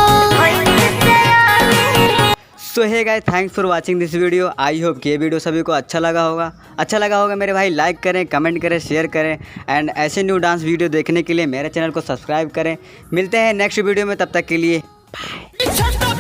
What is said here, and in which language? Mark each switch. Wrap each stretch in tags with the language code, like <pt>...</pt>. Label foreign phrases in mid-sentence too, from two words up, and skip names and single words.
<en>So hey guys, Thanks for watching this video. I hope</en> <hi>कि ये वीडियो सभी को अच्छा लगा होगा मेरे भाई। लाइक करें, कमेंट करें, शेयर करें एंड ऐसे</hi> <en>new dance video</en> <hi>देखने के लिए मेरे चैनल को सब्सक्राइब करें। मिलते हैं</hi> <en>next video</en> <hi>में, तब तक के लिए बाय।</hi>